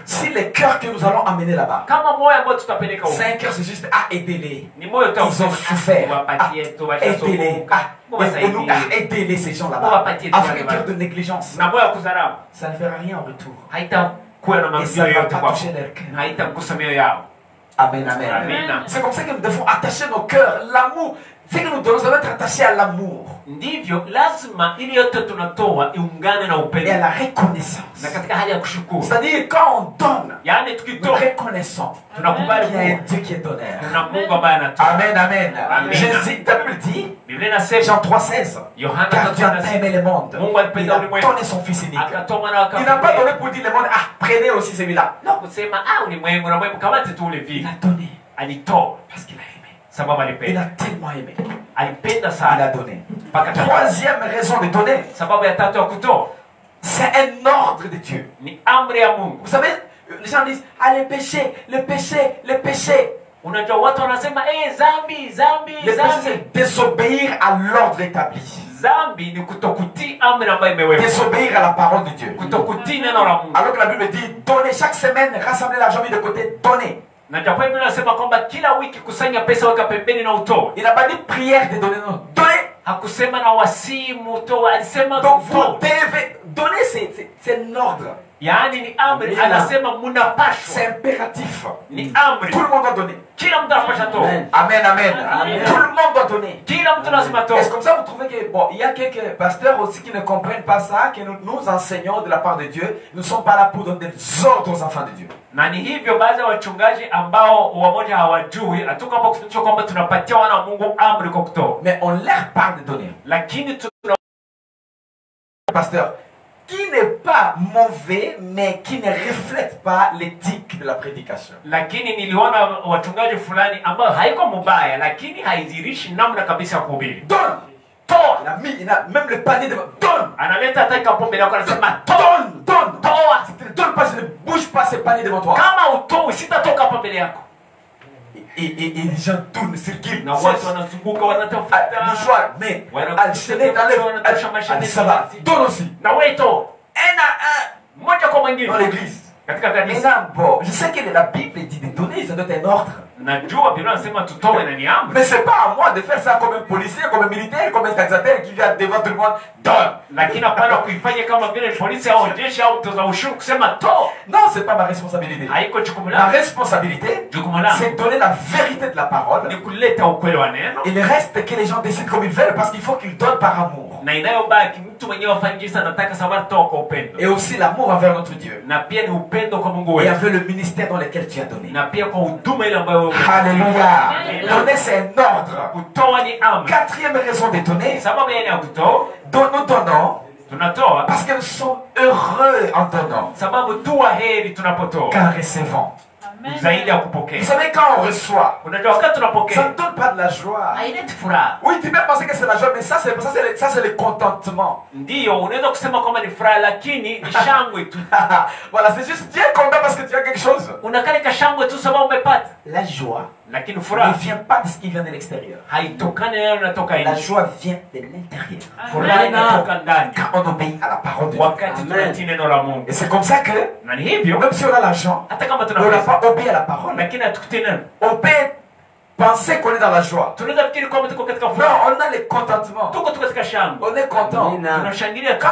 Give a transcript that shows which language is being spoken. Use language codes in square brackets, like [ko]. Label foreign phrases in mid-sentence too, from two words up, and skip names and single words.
[fr] Si les cœurs que nous allons amener là-bas, [sw] Kama moyo ambao tutapeleka huko, [fr] c'est un cœur, c'est juste, ah, aidez-les. [sw] ni moyo tu [fr] Ils ont souffert. [sw] wapatie tu, [fr] Aidez-les. [sw] washasumbuka, [fr] Ah, aidez-les ces gens-là-bas. Avec un cœur de négligence. [sw] na moyo wa kudharau, [fr] Ça ne fera rien en retour. [sw] haitakuwa na [fr] Et [sw] maumivu [fr] ça ne va [sw] yoyote [fr] pas [sw] kwako, [fr] toucher leur cœur. [sw] na haitamgusa mioyo yao. Amen, amen. Amen. [fr] C'est comme ça que nous devons attacher nos cœurs. L'amour. Ce que nous donnons, ça doit être attaché à l'amour [sw] Ndivyo lazima ili yote tunatoa iungane na [fr] et à [sw] upendo [fr] la reconnaissance. [sw] na katika hali ya kushukuru. [fr] C'est-à-dire, quand on donne, [sw] Yaani [fr] nous [sw] tukitoa [fr] reconnaissons [sw] tunakubali [fr] qu'il y a un [sw] kuwa [fr] Dieu qui est donneur. [sw] kuna Mungu ambaye anatoa. Amen, amen. Amen. [fr] Jésus, la Bible dit, [sw] Biblia inasema [fr] Jean 3,16, [sw] Yohana [fr] car Dieu a [sw] 3:16, [fr] aimé le monde. [sw] Mungu alipenda [fr] Il a [sw] ulimwengu [fr] donné son Fils unique. [sw] akatoa mwana wake [fr] Il n'a pas [sw] pekee. [fr] donné pour dire le monde, ah, prenez aussi celui-là. Non, [sw] Kusema ulimwengu na mwengu kamate tu ule [fr] il [sw] vitu. [fr] a donné [sw] Alitoa [fr] parce qu'il a aimé. [sw] sababu [fr] Il [sw] alipenda. [fr] a tellement aimé. [sw] Alipenda [fr] Il a [sw] sana [fr] donné. [sw] mpaka tatu. [fr] Troisième raison de donner, [sw] Sababu ya tatu ya kutoa [fr] c'est un ordre de Dieu. [sw] ni amri ya Mungu. [fr] Vous savez, les gens disent, ah, le péché, le péché, le péché. [sw] Unajua watu wanasema zambi, zambi, [fr] Le péché, [sw] zambi. [fr] c'est désobéir à l'ordre établi. [sw] Zambi ni kutokutii amri ambayo imewekwa. [fr] Désobéir à la parole de Dieu. [sw] Kutokutii neno la Mungu. [fr] Alors que la Bible dit, donnez chaque semaine, rassemblez l'argent mis de côté, donnez. [sw] Na japo Biblia inasema kwamba kila wiki kusanya pesa, weka pembeni na utoe. [fr] Il n'a pas dit prière de donner, non. Donnez. [sw] Hakusema na wasimu utoe, alisema [fr] Donc vous [sw] utoe. [fr] devez donner, c'est un ordre. [sw] Yaani ni amri, Amen. anasema [fr] C'est [sw] mnapashwa. [fr] impératif. [sw] Ni amri. [fr] Tout le monde doit donner. [sw] Kila mtu anapasha toa. Amen, amen. Amen. [fr] Tout le monde doit donner. [sw] Kila mtu lazima toa. [fr] Est-ce comme ça vous trouvez que, bon, il y a quelques pasteurs aussi qui ne comprennent pas ça, que nous enseignons de la part de Dieu. Nous ne sommes pas là pour donner des ordres aux enfants de Dieu. [sw] Na ni hivyo baadhi ya wachungaji ambao wamoja hawajui, hatuko hapa kufundisha kwamba tunapatia wana wa Mungu amri kwa kutoa. [fr] Mais on leur parle de donner. [sw] Lakini tuna [fr] Pasteur, qui n'est pas mauvais, mais qui ne reflète pas l'éthique de la prédication. [sw] lakini niliona wachungaji fulani ambao haiko mubaya, lakini haidhirishi namna kabisa ya kuhubiri. [fr] Donne. [sw] Toa. [fr] Il a même le panier de... Donne. [sw] Analeta hata kapombe lako anasema toa. [fr] Donne. Donne. [sw] Toa. [fr] Si tu ne donnes pas, je ne bouge pas ces paniers devant toi. [sw] Kama utoi sitatoka hapa mbele yako. [fr] Et les gens tournent, circulent. [sw] Na watu wanazunguka wanatafuta. [fr] Mouchoir, mais Al-Chenet enlève. Ça va. Donne aussi. [sw] Na wewe toa. [fr] Un à [sw] Moja kwa [fr] un [sw] mwingine. [fr] dans l'église. [sw] Katika kanisa. [fr] Maintenant, bon, je sais que la Bible dit de donner, ça doit être un ordre. [sw] Najua Biblia inasema tutoe na ni amri. [fr] Mais c'est pas à moi de faire ça comme un policier, comme un militaire, comme un taxateur qui vient devant tout le monde. Donne. [sw] Lakini hapana kuifanya kama vile polisi au jeshi au mtoza ushuru kusema toa. [fr] Non, c'est pas ma responsabilité. [sw] Haiko jukumu [fr] Ma [sw] langu. [fr] responsabilité, [sw] Jukumu langu [fr] c'est de donner la vérité de la parole. [sw] ni kuleta ukweli wa neno. [fr] Il reste que les gens décident comme ils veulent parce qu'il faut qu'ils donnent par amour. [sw] na inayobaki mtu mwenyewe afanye jinsi anataka sababu toka upendo [fr] Et aussi l'amour envers notre Dieu. [sw] na pia ni upendo kwa Mungu [fr] Et [sw] wetu [fr] envers le ministère dans lequel tu as donné. [sw] na pia kwa huduma ile ambayo [fr] Alléluia. Donner, c'est un ordre. [sw] kutoa ni amri. [fr] Quatrième raison de donner. [sw] Sababu ya kutoa [fr] Nous donnons [sw] tunatoa [fr] parce que nous sommes heureux en donnant [sw] sababu tu heri tunapotoa [fr] qu'en recevant. [sw] zaidi ya kupokea. [fr] Vous savez, quand on reçoit, [sw] Unajua wakati [fr] ça [sw] tunapokea [fr] ne donne pas de la joie. [sw] haileti furaha. [fr] Oui, tu peux penser que c'est la joie, mais ça, c'est le contentement. [sw] Ndiyo, unaweza kusema kwamba ni furaha lakini ni shangwe tu. [fr] Voilà, c'est juste, tu es content parce que tu as quelque chose. [sw] Unakale ka shangwe tu sababu umepata. [fr] La joie [sw] Lakini [fr] ne [sw] furaha [fr] vient pas de ce qui vient de l'extérieur. [sw] haitokani na yale yanatoka [fr] La [sw] nje. [fr] joie vient de l'intérieur. [sw] Furaha inatoka ndani [fr] Quand on obéit à la parole de Dieu. [sw] wakati tunatii neno la Mungu. [fr] Et c'est comme ça que, [sw] Na ni hivyo [fr] même si on a l'argent, [sw] hata kama [fr] mais on n'a [sw] tunapesa [fr] pas obéi à la parole, [sw] lakini hatukutii neno. [fr] on peut penser qu'on est dans la joie. [sw] Tunaweza fikiri kwamba tuko katika [fr] Non, [sw] furaha. [fr] on a le contentement. [sw] Tuko tu katika shangwe. [fr] On est content. [sw] Tunashangilia tu.